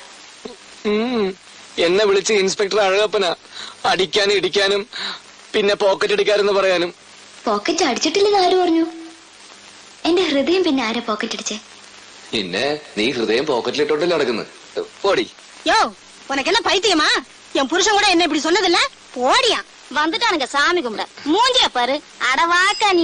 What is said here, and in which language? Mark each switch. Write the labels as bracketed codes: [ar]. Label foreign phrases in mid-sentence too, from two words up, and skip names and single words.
[ml] എന്നെ വിളിച്ച് ഇൻസ്പെക്ടർ അഴകപ്പനാ. അടിക്കാനും ഇടിക്കാനും പിന്നെ പോക്കറ്റ് അടിക്കാരെന്ന് പറയാനും. പോക്കറ്റ് അടിച്ചിട്ടില്ലെന്ന് ആര് പറഞ്ഞു? എന്റെ ഹൃദയം പിന്നെ ആരാ പോക്കറ്റ് അടിച്ചേ? പിന്നെ നീ ഹൃദയം പോക്കറ്റിലിട്ടോണ്ടല്ലേ നടക്കുന്നത്. ഓടി [ta] யோ உனக்கு என்ன பைத்தியமா? என் புருஷன் கூட என்ன இப்படி சொன்னதில்ல. போடியா வந்துட்டானுங்க சாமி கும்பிட. மூஞ்சிய பாரு. அடவாக்கா நீ.